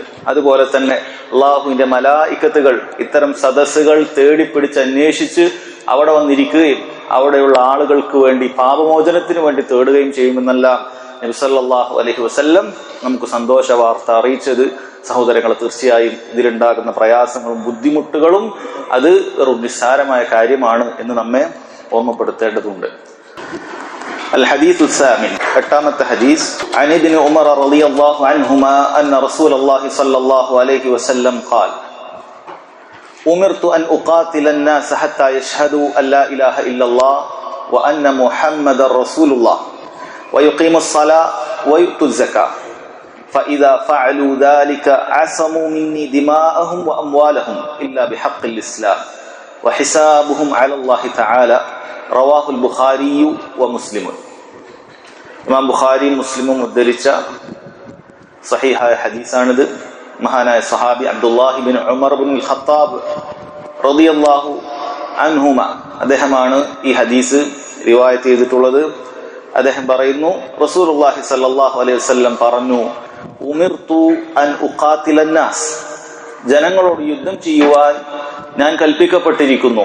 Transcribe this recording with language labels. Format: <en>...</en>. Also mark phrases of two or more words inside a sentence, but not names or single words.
<ml>അതുപോലെ തന്നെ അള്ളാഹുവിന്റെ മലായിക്കത്തുകൾ ഇത്തരം സദസ്സുകൾ തേടിപ്പിടിച്ച് അന്വേഷിച്ച് അവിടെ വന്നിരിക്കുകയും അവിടെയുള്ള ആളുകൾക്ക് വേണ്ടി പാപമോചനത്തിന് വേണ്ടി തേടുകയും ചെയ്യുമെന്നെല്ലാം നബി</ml> <ar>صلى الله عليه وسلم</ar> <ml>നമുക്ക് സന്തോഷ വാർത്ത അറിയിച്ചത്. സഹോദരങ്ങളെ, തീർച്ചയായും ഇതിലുണ്ടാകുന്ന പ്രയാസങ്ങളും ബുദ്ധിമുട്ടുകളും അത് ഒരു നിസ്സാരമായ കാര്യമാണ് എന്ന് നമ്മെ ഓർമ്മപ്പെടുത്തേണ്ടതുണ്ട്.</ml> <ar>الحديث الثامن</ar> <ml>8ാമത്തെ ഹദീസ്</ml> <ar>عن ابن عمر رضي الله عنهما أن رسول الله صلى الله عليه وسلم قال أمرت أن أقاتل الناس حتى يشهدوا أن لا إله إلا الله وأن محمد رسول الله ويقيموا الصلاة ويؤتوا الزكاة فإذا فعلوا ذلك عصموا مني دماءهم وأموالهم إلا بحق الإسلام وحسابهم على الله تعالى رواه البخاري ومسلم.</ar> <ml>ഇമാം ബുഖാരിയും മുസ്ലിമും ഉദ്ധരിച്ച സഹീഹായ ഹദീസാണിത്. മഹാനായ സഹാബി അബ്ദുല്ലാഹി ബിൻ ഉമർ ബിൻ ഖത്താബ്</ml> <ar>رضي الله عنهما</ar> <ml>അദ്ദേഹമാണ് ഈ ഹദീസ് റിവായത്ത് ചെയ്തിട്ടുള്ളത്. അദ്ദേഹം പറയുന്നു,</ml> <ar>رسول الله صلى الله عليه وسلم</ar> <ml>പറഞ്ഞു,</ml> <ar>أمرت أن أقاتل الناس,</ar> <ml>ജനങ്ങളോട് യുദ്ധം ചെയ്യുവാൻ ഞാൻ കൽപ്പിക്കപ്പെട്ടിരിക്കുന്നു.</ml>